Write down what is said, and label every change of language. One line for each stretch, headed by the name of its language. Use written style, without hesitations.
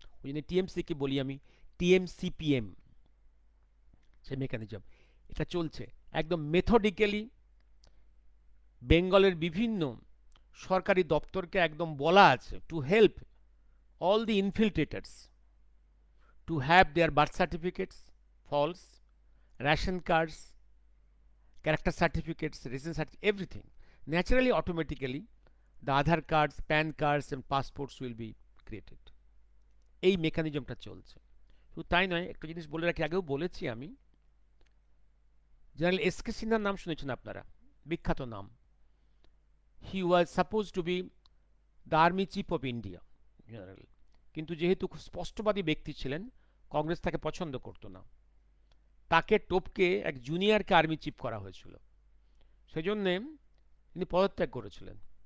Bangla: ওই জন্য টিএমসিকে বলি আমি টিএমসিপিএম, সেই মেকানিজম এটা চলছে একদম মেথডিক্যালি। বেঙ্গলের বিভিন্ন সরকারি দপ্তরকে একদম বলা আছে
English: To help all the infiltrators to have their birth certificates false, ration cards, character certificates, residence certificates, everything. Naturally, automatically, the Aadhaar cards, PAN cards, and passports will be created.
Bangla: এই মেকানিজমটা চলছে। শুধু তাই নয়, একটা জিনিস বলে রাখি, আগেও বলেছি আমি, জেনারেল এস কে সিনহার নাম শুনেছেন আপনারা, বিখ্যাত নাম।
English: he was supposed to be the army chief of India general,
Bangla: কিন্তু যেহেতু খুব স্পষ্টবাদী ব্যক্তি ছিলেন, কংগ্রেস তাকে পছন্দ করতো না, তাকে টপকে এক জুনিয়রকে আর্মি চিফ করা হয়েছিল, সেজন্যে তিনি পদত্যাগ করেছিলেন।